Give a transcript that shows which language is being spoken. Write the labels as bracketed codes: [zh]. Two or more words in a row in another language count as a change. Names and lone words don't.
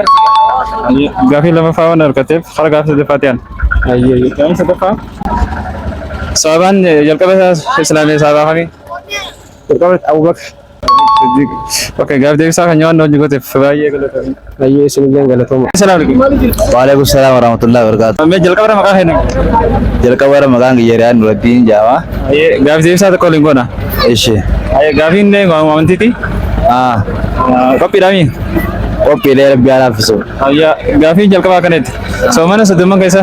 [om] Gaafii lamaffaa waan argateef hara gaafii sadaffaatti aan. Gaafii sadaffaa sahabaan jalqaba islaamee sahabaa kamii? Jalqaba Abubakar. Oke, gaafii deebisaa kan nyaannu hojii gooteef baay'ee galatoomi. Ayyee isinillee galatooma. [ar] السلام عليكم. وعليكم السلام ورحمة الله وبركاته. [om] Mee jalqaba maqaa kennu. Jalqaba maqaan Giyyariyaan Nuraddiin Jaama. Gaafii deebisaa tokko waliin goona. Ishi. Gaafiin amantiiti. Qophiidhaami. Qophiilee Rabbi haa laaffisu. Gaafiin jalqabaa kanetti. Soomana 30 keessa.